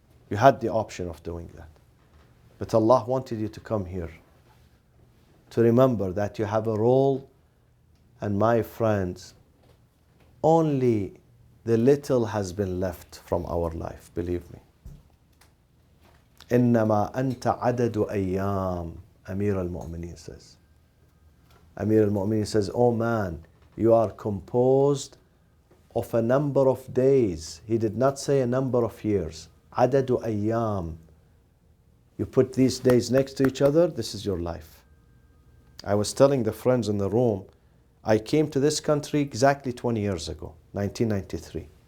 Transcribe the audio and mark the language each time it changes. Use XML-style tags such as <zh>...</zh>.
<en>You had the option of doing that. But Allah wanted you to come here to remember that you have a role. And my friends, only the little has been left from our life, believe me.</en> <ar>إنما أنت عدد أيام,</ar> <en>Amir al-Mu'mineen says. Amir al-Mu'mineen says, oh man, you are composed of a number of days. He did not say a number of years.</en> <ar>عدد أيام.</ar> <en>You put these days next to each other, this is your life. I was telling the friends in the room, I came to this country exactly 20 years ago, 1993.</en>